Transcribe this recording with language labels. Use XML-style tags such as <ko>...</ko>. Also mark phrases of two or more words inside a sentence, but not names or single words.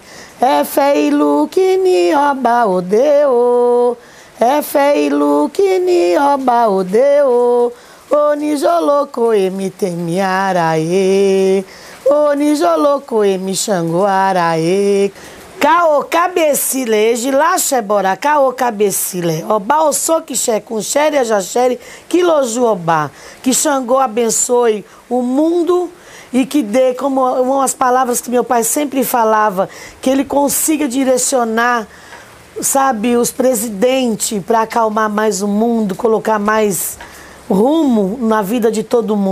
<yo>Feilu que ni oba odeo, feilu que ni oba odeo, oni joloko emi temi arae. Oni joloko emi Xangô arae. Cao cabecile, ejilaxe bora, cao cabecile. Oba osoquixe com xere jaxere, quiloju oba.</yo> <pt>Que Xangô abençoe o mundo e que dê, como umas palavras que meu pai sempre falava, que ele consiga direcionar, sabe, os presidentes para acalmar mais o mundo, colocar mais rumo na vida de todo mundo.</pt>